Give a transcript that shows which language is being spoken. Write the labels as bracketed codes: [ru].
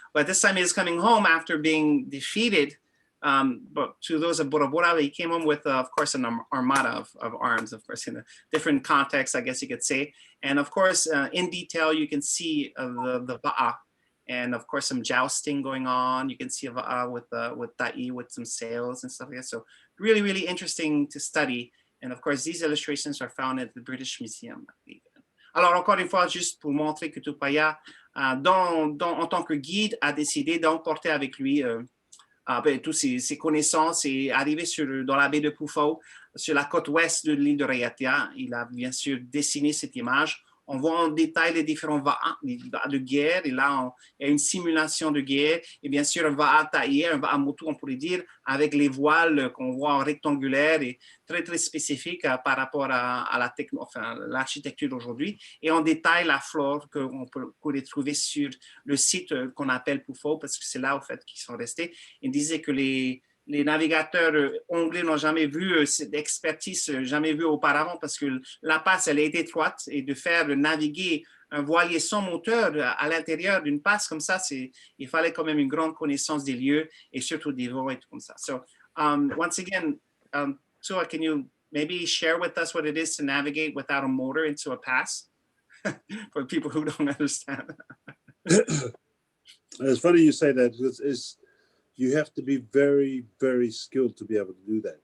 [en] But this time he was coming home after being defeated. But to those of Bora Bora, he came home with, of course, an armada of arms, of course, in a different context, I guess you could say. And of course, in detail, you can see the va'a, and of course, some jousting going on. You can see a va'a with ta'i, with some sails and stuff like that. So really, really interesting to study. And of course, these illustrations are found at the British Museum. [fr] Alors, encore une fois, juste pour montrer que Tupaya, en tant que guide, a décidé d'emporter avec lui toutes ses connaissances et arriver dans la baie de Pufao, sur la côte ouest de l'île de Raʻiatean. Il a bien sûr dessiné cette image On voit en détail les différents va'a de guerre. Et là, il y a une simulation de guerre. Et bien sûr, un va'a taillé, un va'a motu, on pourrait dire, avec les voiles qu'on voit en rectangulaire et très, très spécifique par rapport à la l'architecture d'aujourd'hui. Et on détaille la flore qu'on peut retrouver sur le site qu'on appelle Poufo, parce que c'est là, au fait, qu'ils sont restés. Ils disaient que les navigateurs anglais n'ont jamais vu cette expertise, jamais vue auparavant, parce que la passe, elle est étroite, et de faire naviguer un voilier sans moteur à l'intérieur d'une passe comme ça, il fallait quand même une grande connaissance des lieux et surtout des vents et tout comme ça. [en] So, once again, Tua, can you maybe share with us what it is to navigate without a motor into a pass for people who don't understand? It's funny you say that. You have to be very, very skilled to be able to do that.